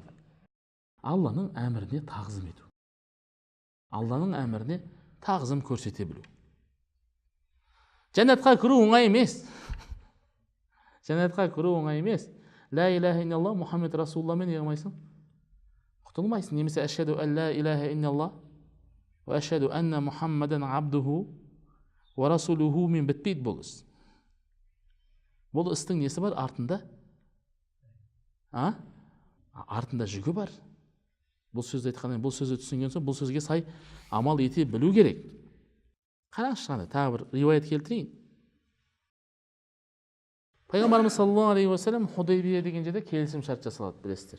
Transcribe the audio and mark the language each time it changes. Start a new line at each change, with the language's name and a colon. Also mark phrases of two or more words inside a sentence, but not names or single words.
Kazakh: Алланың әміріне тағзым ету. Алланың әміріне тағзым көрсете білу. Жәннатқа кіру оңай емес. Жәннатқа кіру оңай емес.
Arabic: لا إله إلا الله محمد رسول الله
Kazakh: не қылмайсың? Құтылмайсың.
Arabic: Немесе أشهد أن لا إله إلا الله وأشهد أن محمدا عبده ورسوله
Kazakh: мен бітпейді бұл іс. Бұл істің несі бар артында? Артында жүгі бар. Бұл сөзді айтқаннан, бұл сөзді түсінген соң, бұл сөзге сай амал ете білу керек. Қараңызшы қандай, тағы бір риуаят келтірейін. Пайғамбарымыз
Arabic: صلى الله عليه وسلم
Kazakh: Худайбия деген жерде келісім шарт жасалады, білесіздер.